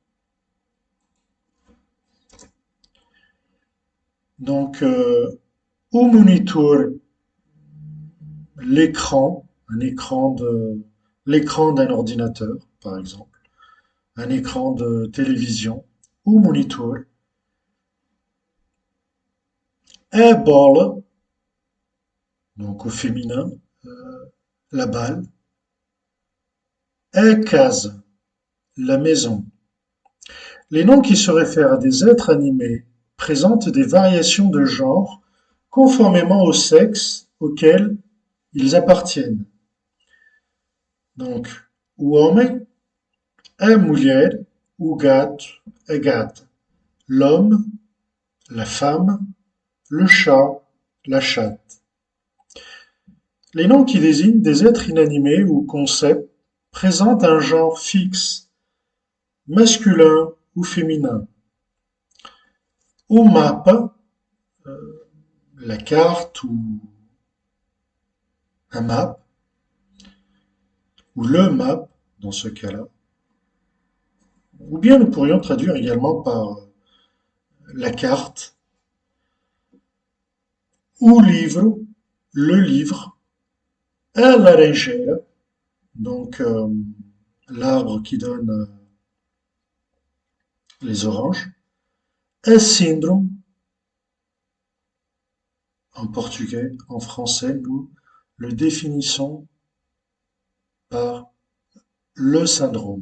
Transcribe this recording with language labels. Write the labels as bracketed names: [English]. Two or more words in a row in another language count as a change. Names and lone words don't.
[French] Donc au monitor, l'écran, un écran l'écran d'un ordinateur, par exemple, un écran de télévision ou monitor, [Portuguese] a bola, [French] donc au féminin, la balle, [Portuguese] a casa, [French] la maison. Les noms qui se réfèrent à des êtres animés présentent des variations de genre conformément au sexe auquel ils appartiennent. Donc, [Portuguese] o homem, a mulher, o gato, a gata. [French] L'homme, la femme, le chat, la chatte. Les noms qui désignent des êtres inanimés ou concepts présentent un genre fixe, masculin ou féminin. [Portuguese] O mapa, [French] la carte ou un map, ou le map dans ce cas-là. Ou bien nous pourrions traduire également par la carte, ou livre, le livre, [Portuguese] a laranjeira, [French] donc l'arbre qui donne les oranges, [Portuguese] a syndrome, [French] en portugais, en français, nous le définissons par le syndrome.